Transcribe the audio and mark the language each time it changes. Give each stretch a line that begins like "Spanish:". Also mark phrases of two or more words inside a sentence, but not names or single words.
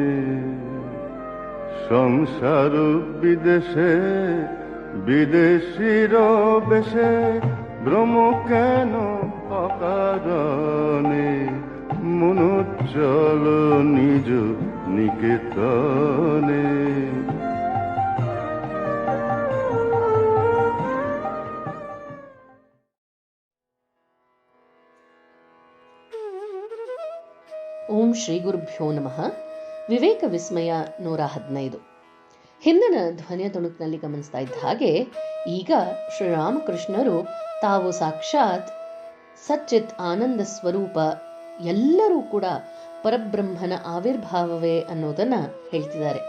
Bangla: সংসার বিদেশে বিদেশির বেশে ভ্রম কেন অকারণে। মন চলো নিজ নিকেতনে।
Kannada: ಓಂ ಶ್ರೀ ಗುರುಭ್ಯೋ ನಮಃ. ವಿವೇಕ ವಿಸ್ಮಯ 115. ಹಿಂದಿನ ಧ್ವನಿಯ ತುಣುಕಿನಲ್ಲಿ ಗಮನಿಸ್ತಾ ಇದ್ದ ಹಾಗೆ ಈಗ ಶ್ರೀರಾಮಕೃಷ್ಣರು ತಾವು ಸಾಕ್ಷಾತ್ ಸಚ್ಚಿತ್ ಆನಂದ ಸ್ವರೂಪ, ಎಲ್ಲರೂ ಕೂಡ ಪರಬ್ರಹ್ಮನ ಆವಿರ್ಭಾವವೇ ಅನ್ನೋದನ್ನ ಹೇಳ್ತಿದ್ದಾರೆ.